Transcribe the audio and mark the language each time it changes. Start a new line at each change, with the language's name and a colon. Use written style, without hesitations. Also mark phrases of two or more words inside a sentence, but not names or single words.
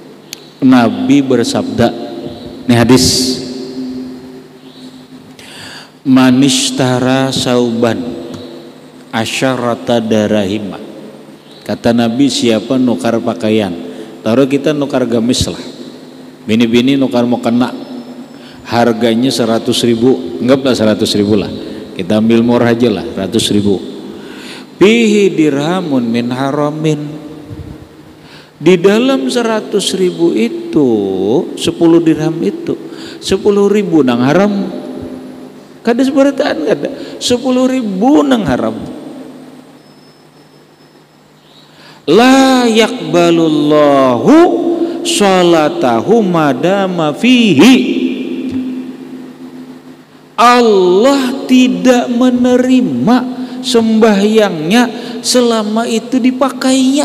Banjar: Nabi bersabda, ini hadis,
Arabic: من اشترى ثوبا عشرة دراهم.
Banjar: Kata Nabi, siapa nukar pakaian, taruh kita nukar gamis lah, bini-bini nukar mau kena, harganya 100.000, anggaplah 100.000 lah, kita ambil murah aja lah, 100.000.
Arabic: فيه درهم من حرام,
Banjar: di dalam 100.000 itu 10 dirham itu 10.000 nang haram. Kada seberataan kada 10.000 nang haram.
Arabic: لا يقبل الله صلاته ما دام فيه,
Banjar: Allah tidak menerima sembahyangnya selama itu dipakainya.